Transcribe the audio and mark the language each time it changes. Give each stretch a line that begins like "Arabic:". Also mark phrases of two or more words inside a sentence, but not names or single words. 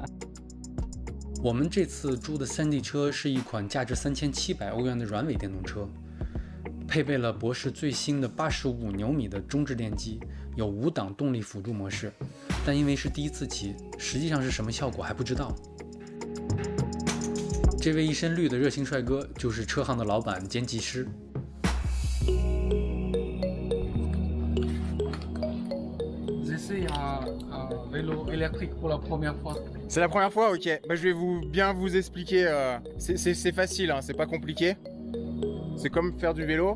Chinese: 我们这次租的山地车是一款价值3700欧元的软尾电动车，配备了博世最新的85牛米的中置电机，有5档动力辅助模式，但因为是第一次骑，实际上是什么效果还不知道。这位一身绿的热情帅哥就是车行的老板兼技师。
French: C'est un vélo électrique pour la première fois. C'est la première fois, ok. Bah, je vais bien vous expliquer. C'est facile, hein, c'est pas compliqué. C'est comme faire du vélo.